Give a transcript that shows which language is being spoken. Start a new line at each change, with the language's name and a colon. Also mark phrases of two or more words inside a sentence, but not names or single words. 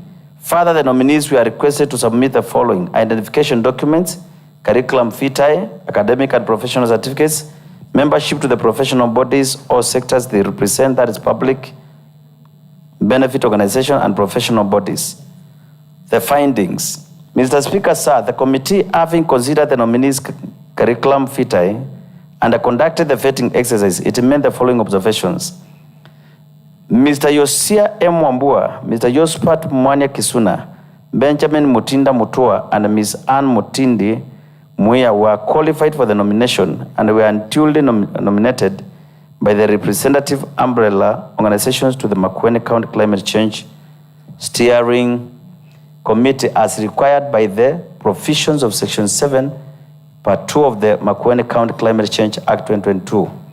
English: Further, the nominees were requested to submit the following: identification documents, curriculum vitae, academic and professional certificates, membership to the professional bodies or sectors they represent, that is public benefit organization and professional bodies. The findings. Mr. Speaker, sir, the committee, having considered the nominees' curriculum vitae and conducted the vetting exercise, it made the following observations. Mr. Yosia M. Wambua, Mr. Josephat Mwania Kisuna, Benjamin Mutinda Mutua, and Ms. Ann Mutindi Muia were qualified for the nomination and were duly nominated by the representative umbrella organizations to the Makueni County Climate Change Steering Committee as required by the provisions of Section 7, Part 2 of the Makueni County Climate Change Act 2022.